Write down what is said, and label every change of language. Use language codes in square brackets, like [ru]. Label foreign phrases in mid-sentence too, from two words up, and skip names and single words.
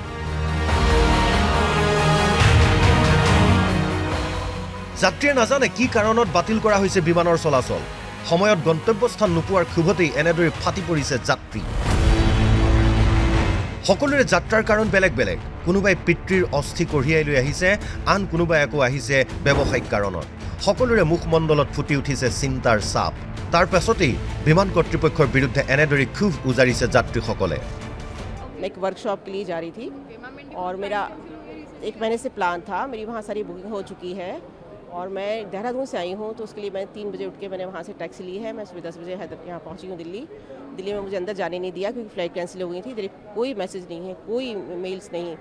[as] যাত্ৰীয়ে নাজানে কি কাৰণত বাতিল কৰা হৈছে বিমানৰ চলাচল সময়ত গন্তব্যস্থান নোপোৱাৰ ক্ষোভতেই এনেদৰে ফাটি পৰিছে যাত্ৰী সকলোৰে যাত্ৰাৰ কাৰণ বেলেগ বেলেগ কোনোবাই পিতৃৰ অস্থি কঢ়িয়াই লৈ আহিছে আন কোনোবাই আকৌ আহিছে ব্যৱসায়িক কাৰণত সকলোৰে মুখমণ্ডলত ফুটি উঠিছে চিন্তাৰ চাপ তাৰ পাছতেই বিমান কৰ্তৃপক্ষৰ বিৰুদ্ধে এনেদৰে ক্ষোভ উজাৰিছে যাত্ৰীসকলে [hi] एक वर्कशॉप के लिए जा रही थी और मेरा 1 महीने से प्लान था मेरी वहाँ सारी बुकिंग हो चुकी है और मैं देहरादून से आई हूँ तो उसके लिए मैं 3 बजे उठ के मैंने वहाँ से टैक्सी ली है मैं सुबह 10 बजे यहाँ पहुँची हूँ दिल्ली में मुझे अंदर जाने नहीं दिया क्योंकि फ्लाइट कैंसिल हो गई थी इधर कोई मैसेज नहीं है कोई मेल्स नहीं है